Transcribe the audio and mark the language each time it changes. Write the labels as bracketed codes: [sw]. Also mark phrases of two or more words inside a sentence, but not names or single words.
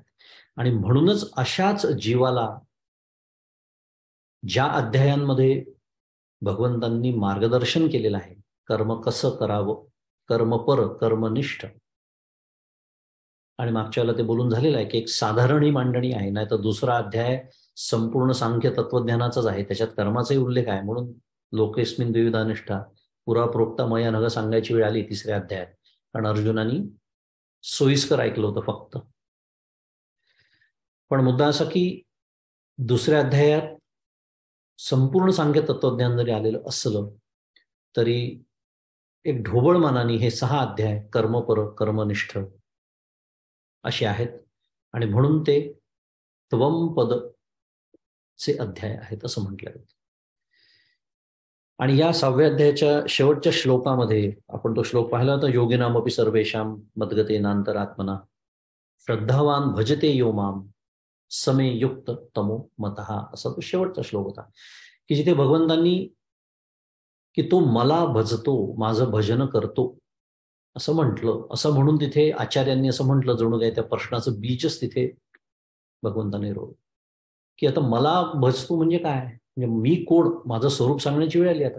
[mr] आणि म्हणूनच अशाच जीवाला ज्या अध्यायांमध्ये भगवंतांनी मार्गदर्शन केलेलं आहे, कर्म कसं करावं, कर्मपर कर्मनिष्ठ, आणि मागच्या वेळेला ते बोलून झालेलं आहे की एक साधारण ही मांडणी आहे, नाही तर दुसरा अध्याय संपूर्ण सांख्य तत्वज्ञानाचाच आहे, त्याच्यात कर्माचाही उल्लेख आहे. म्हणून [sa] लोकेस्मिन द्विविधा निष्ठा पुरा प्रोक्ता मया [mr] नग सांगायची वेळ आली तिसऱ्या अध्यायात, कारण अर्जुनानी सोयीस्कर ऐकलं होतं फक्त. पण मुद्दा असा की दुसऱ्या अध्यायात संपूर्ण सांख्य तत्वज्ञान जरी आलेलं असलं तरी एक ढोबळ मानाने हे 6 अध्याय कर्मपर कर्मनिष्ठ असे आहेत, आणि म्हणून ते त्वमपदचे अध्याय आहेत असं म्हटलं जातं. आणि या 6व्या अध्यायाच्या शेवटच्या श्लोकामध्ये आपण तो श्लोक पाहिला होता, [sa] योगिनामपि सर्वेषां मद्गतेनांतरात्मना श्रद्धावान भजते यो माम समे युक्त तमो मतः, [mr] असा तो शेवटचा श्लोक होता, की जिथे भगवंतांनी की तो मला भजतो, माझं भजन करतो असं म्हटलं. असं म्हणून तिथे आचार्यांनी असं म्हटलं, जणू काय त्या प्रश्नाचं बीजच तिथे भगवंताने रोवलं, की आता मला भजतो म्हणजे काय, म्हणजे मी कोण, माझं स्वरूप सांगण्याची वेळ आली आता.